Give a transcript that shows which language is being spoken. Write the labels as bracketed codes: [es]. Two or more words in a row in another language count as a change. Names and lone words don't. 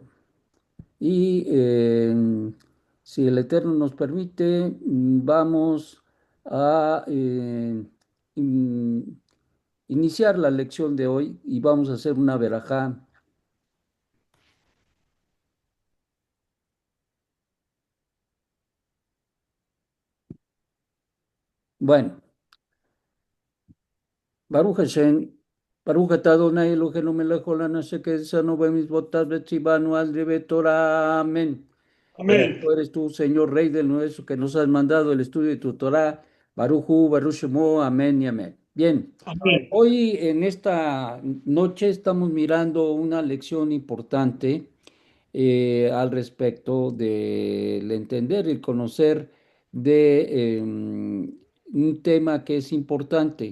[es] Y si el Eterno nos permite, vamos a in- iniciar la lección de hoy y vamos a hacer una verajá. Bueno. [he] ברוך השם ברוך אתה אדני אלהינו מלך העולם אשר קדשנו במצותיו וצונו על דברי תורה. [es] Amén. Amén. Bendito eres tú, Señor, Rey del universo, que nos has mandado el estudio de tu Torah. [he] ברוך הוא ברוך שמו, [es] amén y amén. Bien, Amén. hoy en esta noche estamos mirando una lección importante al respecto del entender y conocer de un tema que es importante.